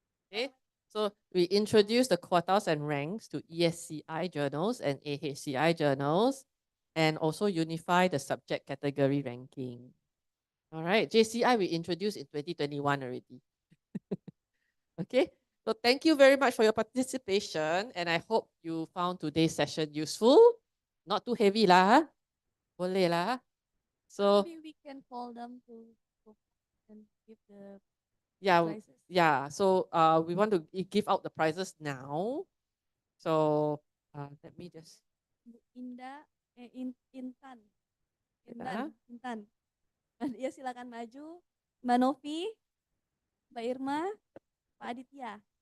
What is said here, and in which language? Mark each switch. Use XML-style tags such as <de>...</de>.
<en>Okay, so we introduce the quartiles and ranks to ESCI journals and AHCI journals, and also unify the subject category ranking. All right, JCI we introduced in 2021 already. Okay, so thank you very much for your participation, and I hope you found today's session useful. Not too heavy lah,</en> <ms>boleh lah.</ms> <en>So maybe we can call them to and give the yeah, prizes. yeah. So we want to give out the prizes now. So let me just. Indah, Intan.</en> <id>Ya. Intan. Ya silakan maju. Mbak Novi, Mbak Irma, Pak Aditya.</id>